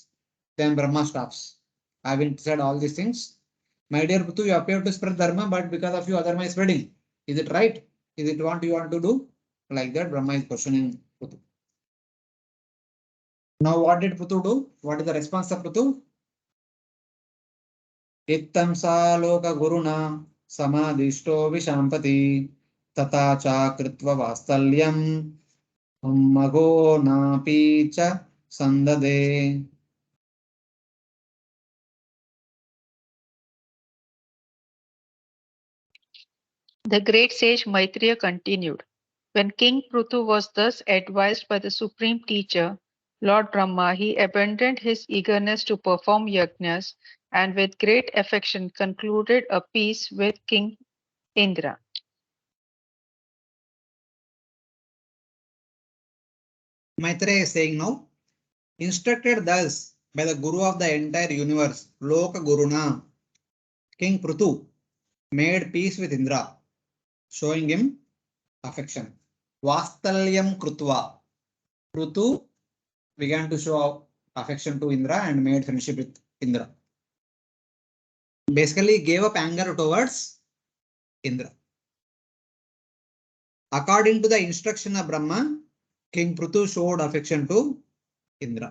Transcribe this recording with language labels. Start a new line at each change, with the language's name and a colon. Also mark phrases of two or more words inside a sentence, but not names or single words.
English: Then Brahma stops. I haven't said all these things. My dear Prthu, you appear to spread dharma, but because of you, adharma is spreading. Is it right? Is it what you want to do? Like that, Brahma is questioning Prthu. Now, what did Prthu do? What is the response of Prthu?
Sanskrit: इत्थं स लोक गुरुणा समादिष्टो विशाम्पति तथा च कृत्वा वात्सल्यं मघो नापि च सन्दधे.
English: The great sage Maitreya continued. When King Prthu was thus advised by the supreme teacher, Lord Brahma, he abandoned his eagerness to perform yajnas and with great affection concluded a peace with King Indra. Maitreya is saying now, instructed thus by the Guru of the entire universe,
Sanskrit: Loka Guruna,
English: King Prthu made peace with Indra, showing him affection.
Sanskrit: वात्सल्यं कृत्वा.
English: Prthu began to show affection to Indra and made friendship with Indra. Basically gave up anger towards Indra. According to the instruction of Brahma, King Prthu showed affection to Indra.